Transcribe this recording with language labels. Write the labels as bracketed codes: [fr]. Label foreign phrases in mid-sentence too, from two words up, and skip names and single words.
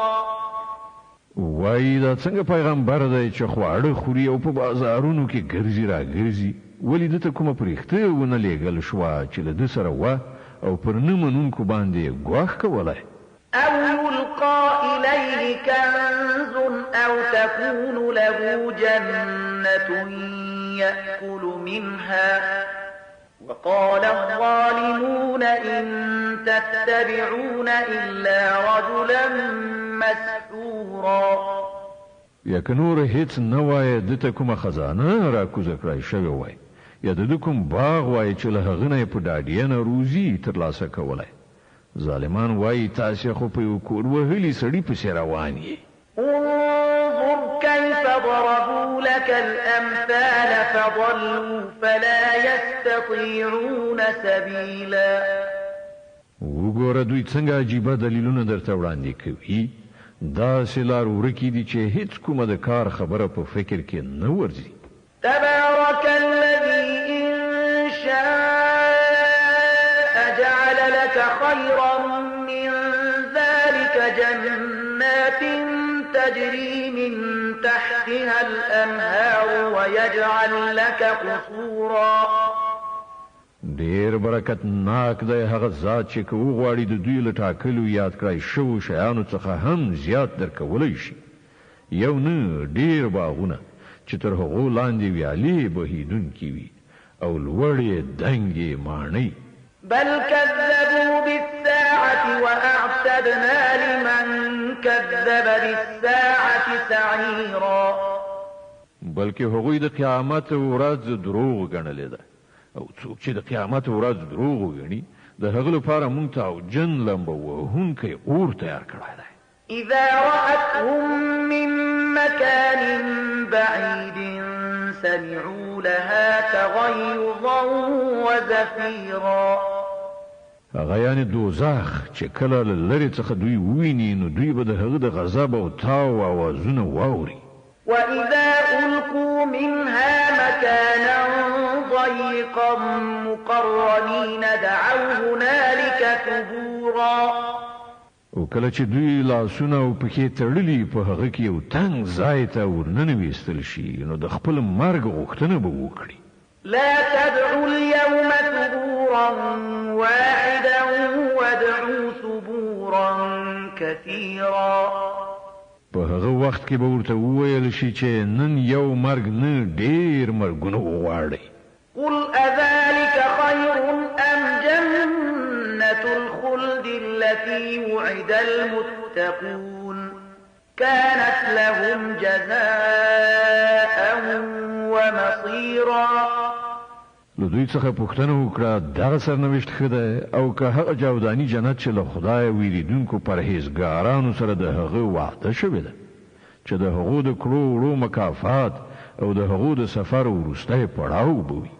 [ps] وای دا څنګه پیغمبر دی چې خواړه خوري او په بازارونو کې ګرځي را ګرځي ولې دته کومه پرېخته ونه لیږل شوه چې له ده سره وه او پر نه منونکو باندې ګواښ کولی. [ar] أو يلقى إليه كنز أو تكون له جنة يأكل منها وقال الظالمون إن تتبعون إلا رجلا مسحورا. [ps] یا که نور هیڅ نه وای دته کومه خزانه را کوزه کړی شوی وای یا د کوم باغ وای چې له هغه نه په ډاډینه روزي ترلاسه کولای. ظالمان وای تاسو خو په یو کور وهلي سړي پسې روان یې. [ar] انظر كيف ضربوا لك الأمثال فضلوا فلا يستطيعون سبيلا. [ps] وګوره دوی څنګه عجیبه دلیلونه درته وړاندې کوي. دا سلار ورکی دي چې هیڅ کومه د کار خبره په فکر کې نه ورځي. [ar] تبارك الذي إن شاء جعل لك خيرا من ذلك جنات تجري من تحتها الأنهار ويجعل لك قصورا. [ps] ډیر برکت ناک دی هغه ذات چې کو غواړي د دوی له ټاکلو یاد کړای شو شیانو څخه هم زیات درکولی شي. یو نه ډیر باغونه چې تر هغو لاندې ویالې بهیدونکي وي او لوړې دنګې ماڼۍ. [ar] بل كذبوا بالساعة وأعتدنا لمن كذب بالساعة سعيرا. [ps] بلکې هغوی د قیامت ورځ دروغ ګڼلې ده او څوک چې د قیامت ورځ دروغ وګڼي د هغه لپاره مونږ ته او جن لمبه وهونکی اور تیار کړی دی. [ar] إذا رأتهم من مكان بعيد سمعوا لها تغيظا وزفيرا. [ps] هغه یعنی دوزخ چې کله له لرې څخه دوی وویني نو دوی به د هغه د غضب او تاو اوازونه واوري. [ar] وإذا ألقوا منها مكانا ضيقا مقرنين دعوا هنالك ثبورا. [ps] او کله چې دوی لاسونه او پښې تړلي په هغه کې یو تنګ ځای ته ورننویستل شي نو د خپل مرګ غوښتنه به وکړي. [ar] لا تدعوا اليوم ثبورا واحدا وادعوا ثبورا كثيرا. [ps] په هغه وخت کې به ورته وویل شي چې نن یو مرګ نه ډیر مرګونه وغواړئ. [ar] قل أذلك خير أم جنة الخلد التي وعد المتقون كانت لهم جزاء ومصيرا. [ps] له دوی څخه پوښتنه وکړه دغه سرنوشت ښه دی او که هغه جاوداني جنت چې له خدای ویریدونکو پرهیزګارانو سره د هغه وعده شوې ده چې د هغو د کړو وړو مکافات او د هغو د سفر وروستی پړاو به وي.